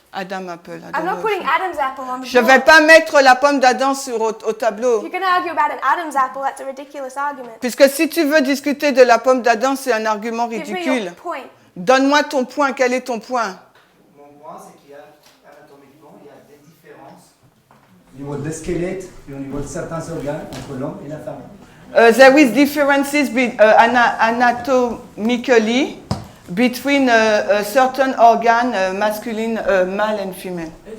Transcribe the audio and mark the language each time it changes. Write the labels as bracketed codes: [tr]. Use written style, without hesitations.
[en] I'm not putting Adam's apple on the [fr] Je ne [en] board. [fr] vais pas mettre la pomme d'Adam au tableau. [en] If you're going to argue about an Adam's apple, that's a ridiculous argument. [fr] Puisque si tu veux discuter de la pomme d'Adam, c'est un argument [en] Give me [fr] ridicule. [en] your point. [fr] Donne-moi ton point. Quel est ton point? Mon point, c'est qu'il y a anatomiquement, il y a des différences au niveau des squelettes et au niveau de certains organes entre l'homme et la femme. [en] There is differences anatomically between a certain organ, masculine, male and female.